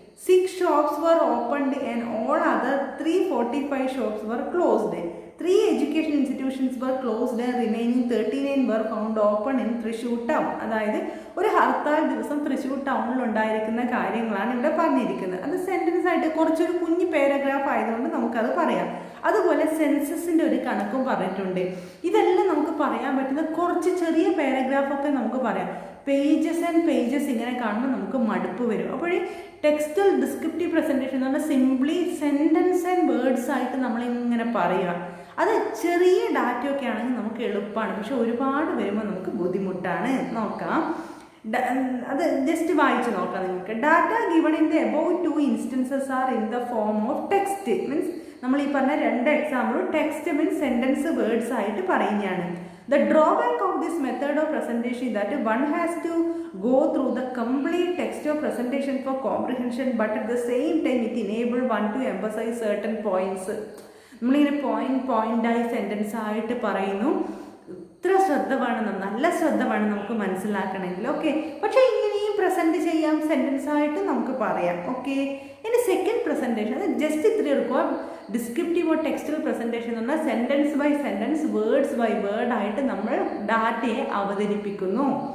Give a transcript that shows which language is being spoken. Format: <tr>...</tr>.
<en>6 shops were opened and all other 345 shops were closed. 3 education institutions were closed and remaining 39 were found open in Thrissur town.</en> <ml>അതായത് ഒരു ഹർത്താൽ ദിവസം തൃശ്ശൂർ ടൗണിൽ ഉണ്ടായിരിക്കുന്ന കാര്യങ്ങളാണ് ഇവിടെ പറഞ്ഞിരിക്കുന്നത്. അത് സെൻറ്റൻസ് ആയിട്ട് കുറച്ചൊരു കുഞ്ഞു പാരഗ്രാഫ് ആയതുകൊണ്ട് നമുക്കത് പറയാം. അതുപോലെ സെൻസസിൻ്റെ ഒരു കണക്കും പറഞ്ഞിട്ടുണ്ട്. ഇതെല്ലാം നമുക്ക് പറയാൻ പറ്റുന്ന കുറച്ച് ചെറിയ പാരഗ്രാഫൊക്കെ നമുക്ക് പറയാം.</ml> <en>pages and pages</en> <ml>ഇങ്ങനെ കാണുമ്പോൾ നമുക്ക് മടുപ്പ് വരും. അപ്പോൾ ഈ ടെക്സ്റ്റൽ ഡിസ്ക്രിപ്റ്റീവ് പ്രസൻറ്റേഷൻ എന്ന് പറഞ്ഞാൽ</ml> <en>simply sentence and words</en> <ml>ആയിട്ട് നമ്മളിങ്ങനെ പറയുക. അത് ചെറിയ ഡാറ്റയൊക്കെ ആണെങ്കിൽ നമുക്ക് എളുപ്പമാണ്, പക്ഷെ ഒരുപാട് വരുമ്പോൾ നമുക്ക് ബുദ്ധിമുട്ടാണ്. നോക്കാം, അത് ജസ്റ്റ് വായിച്ച് നോക്കാം നിങ്ങൾക്ക്.</ml> <en>Data given in the above 2 instances are in the form of text.</en> <ml>Means നമ്മൾ ഈ പറഞ്ഞ 2 എക്സാമ്പിളും ടെക്സ്റ്റ് മീൻസ് സെൻറ്റൻസ് വേർഡ്സ് ആയിട്ട് പറയുന്നതാണ്.</ml> <en>The drawback of this method of presentation is that one has to go through the complete text of presentation for comprehension, but at the same time it enables one to emphasize certain points.</en> <ml>നമ്മളിങ്ങനെ പോയിൻ്റായി sentence ആയിട്ട് പറയുന്നു. ഇത്ര ശ്രദ്ധ വേണം, നല്ല ശ്രദ്ധ വേണം നമുക്ക് മനസ്സിലാക്കണമെങ്കിൽ. ഓക്കെ, പക്ഷേ ഇങ്ങനെയും പ്രസൻറ്റ് ചെയ്യാം, സെൻറ്റൻസ് ആയിട്ട് നമുക്ക് പറയാം. ഓക്കെ, ഇനി സെക്കൻഡ് പ്രസൻറ്റേഷൻ അത് ജസ്റ്റ് ഇത്ര എടുക്കുക. ഡിസ്ക്രിപ്റ്റീവ് ഓർ ടെക്സ്റ്റൽ പ്രസൻറ്റേഷൻ എന്ന് പറഞ്ഞാൽ</ml> <en>sentence by sentence, words by word</en> <ml>ആയിട്ട് നമ്മൾ ഡാറ്റയെ അവതരിപ്പിക്കുന്നു.</ml>